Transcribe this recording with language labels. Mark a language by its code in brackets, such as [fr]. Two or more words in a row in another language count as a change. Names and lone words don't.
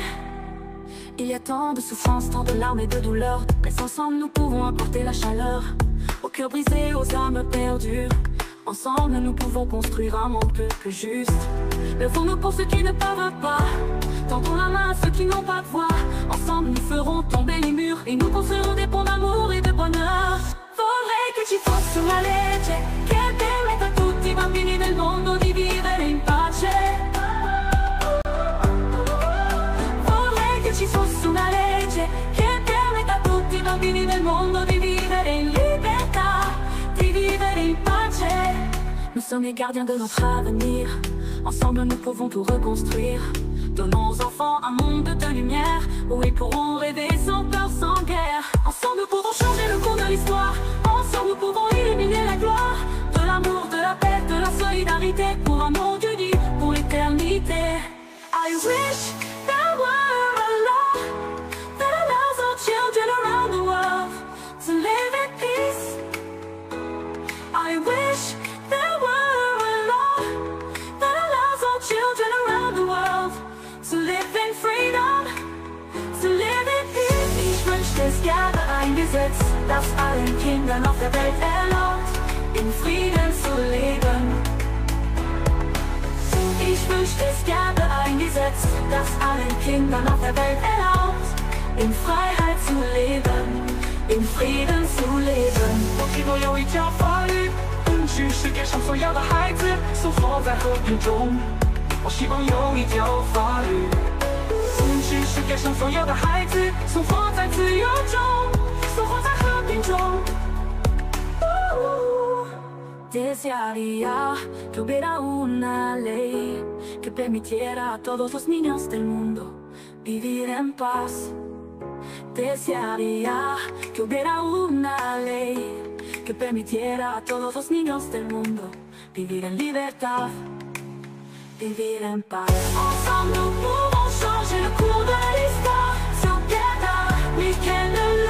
[fr] Il y a tant de souffrances, tant de larmes et de douleurs, mais ensemble nous pouvons apporter la chaleur aux cœurs brisés, aux âmes perdues. Ensemble nous pouvons construire un monde plus juste. Levons-nous pour ceux qui ne peuvent pas, tendons la main à ceux qui n'ont pas de voix. Ensemble nous ferons tomber les murs et nous construirons des ponts d'amour et de bonheur. [it] Vorrei che ci fosse una legge che permetta a tutti i bambini del mondo di vivere in pace. Vorrei che ci fosse una legge che permetta a tutti i bambini del mondo di vivere in libertà, di vivere in pace. [fr] Nous sommes les gardiens de notre avenir, ensemble nous pouvons tout reconstruire. Donnons aux enfants un monde de lumière, où ils pourront rêver sans peur, sans guerre. Ensemble nous pouvons changer le cours de l'histoire, ensemble nous pouvons illuminer la gloire de l'amour, de la paix, de la solidarité, pour un monde uni, pour l'éternité. [en] I wish there were a law that allows all children around the world to live in peace. I wish there were a law that allows all children around the world to live in freedom, to live in peace. [de] Ich wünschte, es gäbe ein Gesetz, das allen Kindern auf der Welt erlaubt, in Frieden zu leben. Ich wünschte, es gäbe ein Gesetz, das allen Kindern auf der Welt erlaubt, in Freiheit zu leben, in Frieden zu leben. [zh] 我听过有一条法律，允许世界上所有的孩子生活在和平中。我希望有一条法律，允许世界上所有的孩子生活在自由中，生活在和平中。 [es] Desearía que hubiera una ley que permitiera a todos los niños del mundo vivir en paz. Desearía que hubiera una ley que permitiera a todos los niños del mundo vivir en libertad, vivir en paz. [fr] Ensemble nous pouvons changer le cours de l'histoire. [en] Together we can